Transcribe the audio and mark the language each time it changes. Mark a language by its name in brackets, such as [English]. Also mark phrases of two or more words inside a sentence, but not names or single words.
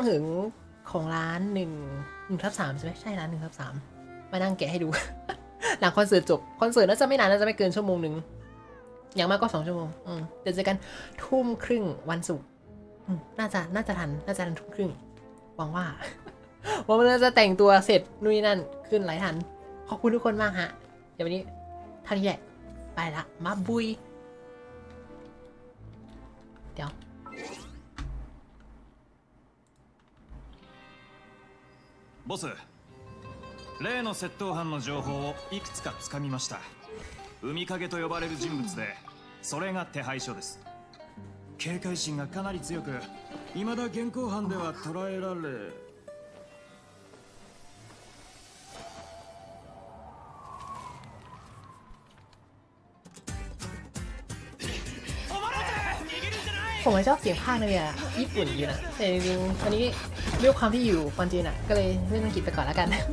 [Thai] หึงของร้าน1/3ใช่ไหมใช่ร้าน1/3มานั่งแกะให้ดูหลังคอนเสิร์ตจบคอนเสิร์ตน่าจะไม่นานน่าจะไม่เกินชั่วโมงหนึ่งอย่างมากก็2 ชั่วโมงเดี๋ยวเจอกัน20:30วันศุกร์น่าจะทัน20:30หวังว่ามันน่าจะแต่งตัวเสร็จนู่นนี่นั่นขึ้นไหลทันขอบคุณทุกคนมากฮะเดี๋ยววันนี้เท่านี้แหละไปละมาบุยเดี๋ยว [Japanese] ボス、例の窃盗犯の情報をいくつかつかみました。海影と呼ばれる人物で、それが手配書です。警戒心がかなり強く、未だ現行犯では捕らえられ。 [Thai] ผมชอบเสียงภาคเนี่ยญี่ปุ่นอยู่นะแต่จริงๆวันนี้ด้วยความที่อยู่คอนจีนอ่ะก็เลยเล่นอังกฤษไปก่อนแล้วกัน